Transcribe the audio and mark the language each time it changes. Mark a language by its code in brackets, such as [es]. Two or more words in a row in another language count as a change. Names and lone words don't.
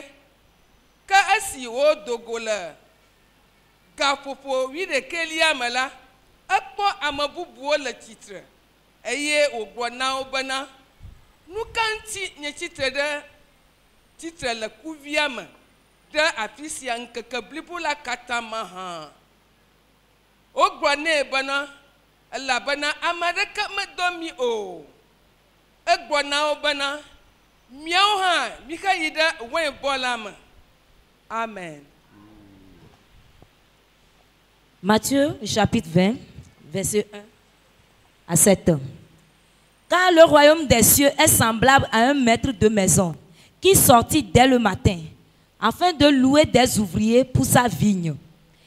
[ee] Ke esi wodogo le gaƒoƒo 11 me la, ekpɔ ame bubuwo le tsitre eye wògblɔ na wo bena nu ka ŋuti nye tsitre le kuvia me ɖe afi sia ŋkeke blibo la katã me hã. Wogblɔ nɛ bena elabena ame aɖeke medɔ mi o. Egblɔ na wo bena miawo hã miheyi ɖe wainbɔ la me. Amen. [fr] Matthieu chapitre 20, verset 1 à 7. Car le royaume des cieux est semblable à un maître de maison qui sortit dès le matin afin de louer des ouvriers pour sa vigne.